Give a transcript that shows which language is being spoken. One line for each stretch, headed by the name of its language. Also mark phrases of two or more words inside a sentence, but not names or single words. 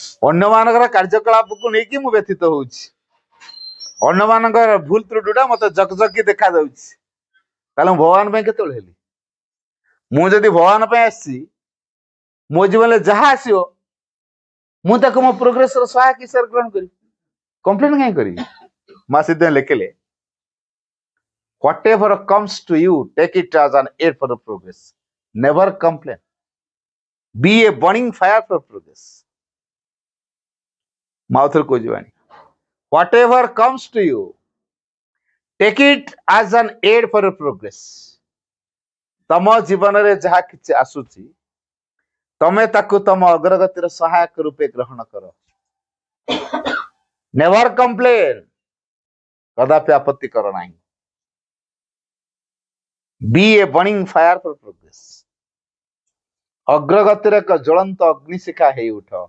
Odia: ଅନ୍ୟମାନଙ୍କର କାର୍ଯ୍ୟକଳାପକୁ ନେଇକି ମୁଁ ବ୍ୟଥିତ ହଉଛି, ଅନ୍ୟମାନଙ୍କର ଭୁଲ ତ୍ରୁଟିଟା ମତେ ଜକଜକି ଦେଖାଯାଉଛି, ତାହେଲେ ମୁଁ ଭଗବାନ ପାଇଁ କେତେବେଳେ ହେଲି? ମୁଁ ଯଦି ଭଗବାନ ପାଇଁ ଆସିଛି, ମୋ ଜୀବନରେ ଯାହା ଆସିବ ମୁଁ ତାକୁ ମୋ ପ୍ରୋଗ୍ରେସର ସହାୟକ ହିସାବରେ ଗ୍ରହଣ କରିବି, କମ୍ପ୍ଲେନ କାହିଁ କରିବି? ମା ସେଥିପାଇଁ ଲେଖିଲେ
English: whatever comes to you take it as an aid for progress, never complain, be a burning fire for progress.
Odia: ମାଉଥରେ କହୁଛି ବାଣୀ,
English: whatever comes to you take it as an aid for progress.
Odia: ତମ ଜୀବନରେ ଯାହା କିଛି ଆସୁଛି ତମେ ତାକୁ ତମ ଅଗ୍ରଗତିର ସହାୟକ ରୂପେ ଗ୍ରହଣ କର।
English: never complain,
Odia: କଦାପି ଆପତ୍ତି କର ନାହିଁ।
English: be a burning fire for progress,
Odia: ଅଗ୍ରଗତିର ଏକ ଜ୍ୱଳନ୍ତ ଅଗ୍ନିଶିଖା ହେଇ ଉଠ।